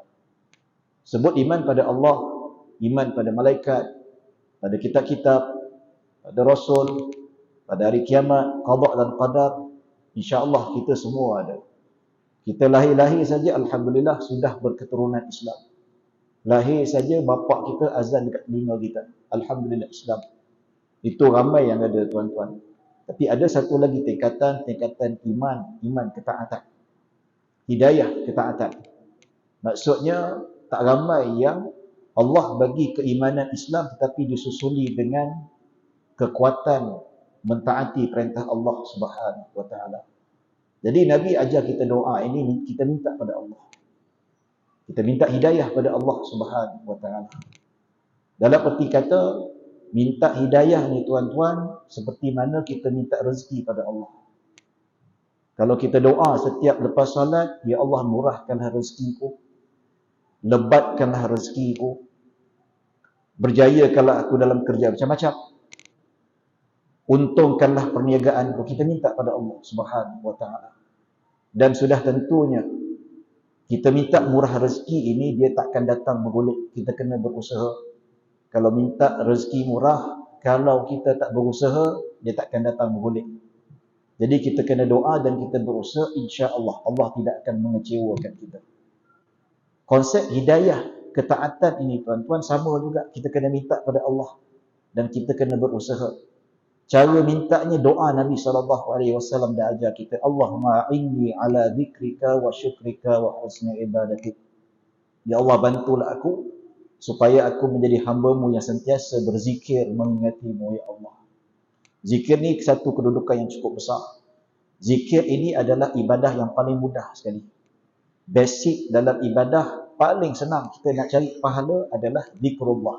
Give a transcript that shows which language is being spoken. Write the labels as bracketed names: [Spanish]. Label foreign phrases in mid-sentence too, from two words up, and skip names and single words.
[Malay] Sebut iman pada Allah, iman pada malaikat, pada kitab-kitab, pada rasul, pada hari kiamat, qada dan qadar, insya-Allah kita semua ada. Kita lahir saja alhamdulillah sudah berketurunan Islam. Lahir saja bapa kita azan dekat telinga kita, alhamdulillah Islam. Itu ramai yang ada, tuan-tuan. Tapi ada satu lagi tingkatan iman ketaatan. Hidayah ketaatan. Maksudnya tak ramai yang Allah bagi keimanan Islam tetapi disusuli dengan kekuatan mentaati perintah [Arabic] الله سبحانه وتعالى. [Malay] Jadi Nabi ajar kita doa ini, kita minta pada Allah. Kita minta hidayah pada [Arabic] الله سبحانه وتعالى. [Malay] Dalam arti kata, minta hidayah ni, tuan-tuan, seperti mana kita minta rezeki pada Allah. Kalau kita doa setiap lepas salat, ya Allah, murahkanlah rezekiku, lebatkanlah rezekiku, berjayakanlah aku dalam kerja macam-macam, untungkanlah perniagaanku. Kita minta pada [Arabic] الله سبحانه وتعالى. [Malay] Dan sudah tentunya kita minta murah rezeki ini, dia takkan datang bergolek. Kita kena berusaha. Kalau minta rezeki murah, kalau kita tak berusaha, dia takkan datang bergolek. Jadi kita kena doa dan kita berusaha, insya-Allah Allah tidak akan mengecewakan kita. Konsep hidayah ketaatan ini, tuan-tuan, sama juga. Kita kena minta pada Allah dan kita kena berusaha. Cara mintanya doa Nabi SAW dah ajar kita. [Arabic] اللهم أعني على ذكرك وشكرك وحسن عبادتك. [Malay] Ya Allah, bantulah aku supaya aku menjadi hamba-Mu yang sentiasa berzikir mengingati-Mu, ya Allah. Zikir ni satu kedudukan yang cukup besar. Zikir ini adalah ibadah yang paling mudah sekali. Basic dalam ibadah paling senang kita nak cari pahala adalah zikrullah.